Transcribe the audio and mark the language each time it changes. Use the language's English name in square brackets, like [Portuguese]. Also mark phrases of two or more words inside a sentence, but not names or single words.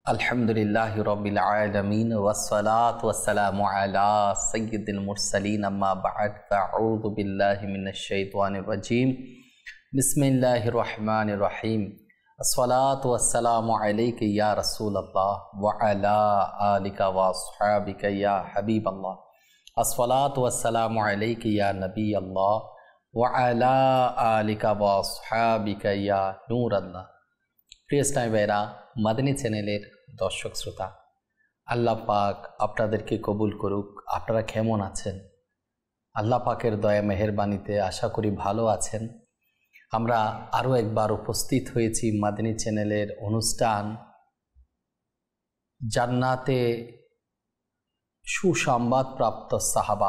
[Arabic] الحمد لله رب العالمين والصلاة والسلام على سيد المرسلين أما بعد فأعوذ بالله من الشيطان الرجيم بسم الله الرحمن الرحيم الصلاة والسلام عليك يا رسول الله وعلى آلك وأصحابك يا حبيب الله الصلاة والسلام عليك يا نبي الله وعلى آلك وأصحابك يا نور الله. [Bangla] প্রিয় ইসলামী ভাইরা, মাদানী চ্যানেলের দর্শক শ্রোতা, আল্লাহ পাক আপনাদেরকে কবুল করুক। আপনারা কেমন আছেন? আল্লাহ পাকের দয়া মেহেরবানিতে আশা করি ভালো আছেন। আমরা আরও একবার উপস্থিত হয়েছি মাদানী চ্যানেলের অনুষ্ঠান জান্নাতে সুসংবাদ প্রাপ্ত সাহাবা।